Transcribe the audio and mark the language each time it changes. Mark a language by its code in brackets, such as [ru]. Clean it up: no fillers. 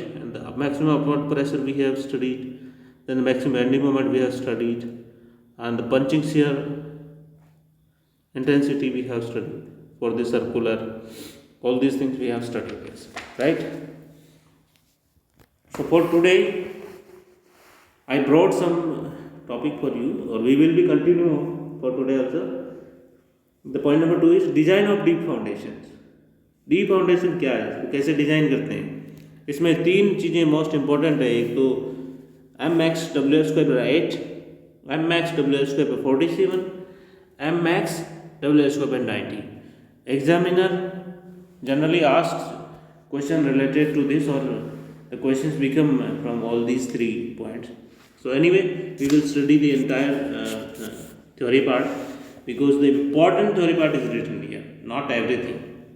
[en] And the maximum upward pressure we have studied, then the maximum bending moment we have studied, and the punching shear intensity we have studied for the circular. All these things we have studied, yes, right? So for today I brought some topic for you, or we will be continue for today also. The point number 2 is design of deep foundations. [hi] Deep foundation क्या है, तो कैसे design करते हैं? इसमें तीन चीज़ें most important है। एक तो [en] M max W S square by 8, M max W S square by 47, M max W S square by 90. Examiner generally asks question related to this, [hi] और [en] The questions become from all these 3 points. So anyway, we will study the entire theory part, because the important theory part is written here, not everything.